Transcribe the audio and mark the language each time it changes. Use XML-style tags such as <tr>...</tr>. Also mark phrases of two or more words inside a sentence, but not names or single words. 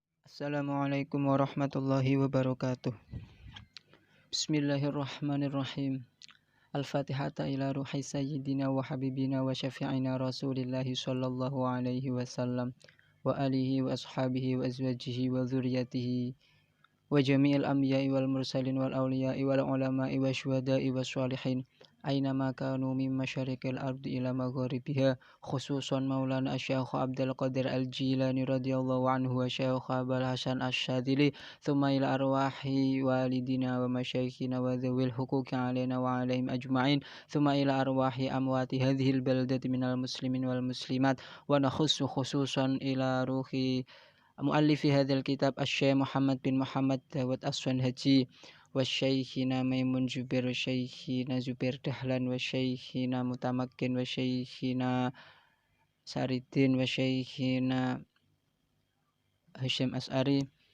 <ar>السلام عليكم ورحمة الله وبركاته. بسم الله الرحمن الرحيم. الفاتحة إلى روح سيدنا وحبيبنا وشفيعنا رسول الله صلى الله عليه وسلم وآله وأصحابه وأزواجه وذرياته وجميع الأنبياء والمرسلين والأولياء والعلماء والشهداء والصالحين أينما كانوا من مشارق الأرض إلى مغاربها، خصوصا مولانا الشيخ عبد القادر الجيلاني رضي الله عنه وشيخ أبو الحسن الشاذلي, ثم إلى أرواح والدينا ومشايخنا وذوي الحقوق علينا وعليهم أجمعين، ثم إلى أرواح أموات هذه البلدة من المسلمين والمسلمات، ونخص خصوصا إلى روح مؤلف هذا الكتاب الشيخ محمد بن محمد داود الصنهاجي وشيخنا ميمون زبير وشيخنا زبير دحلان وشيخنا متمكن وشيخنا سريدين وشيخنا هاشم أشعري</ar>